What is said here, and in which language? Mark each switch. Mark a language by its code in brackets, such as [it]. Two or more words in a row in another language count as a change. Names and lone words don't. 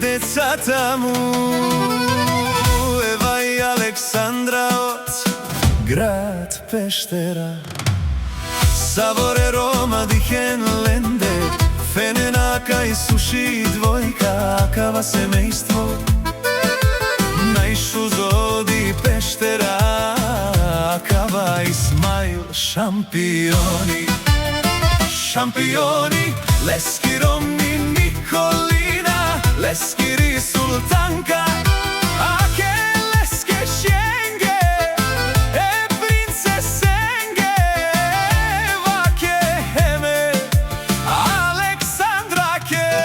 [bg] децата му, Ева и Александра од град Пештера. [rom] Саворе Рома дихен ленде, фененака и суши двојка, акава семејство. Најшузоди Пештера, акава Исмаил шампиони. Шампиони, Лески Ромни Николина, Лескири Султанка, аке Леске Шенге, принцесенге, ваке Хеме, Александраке.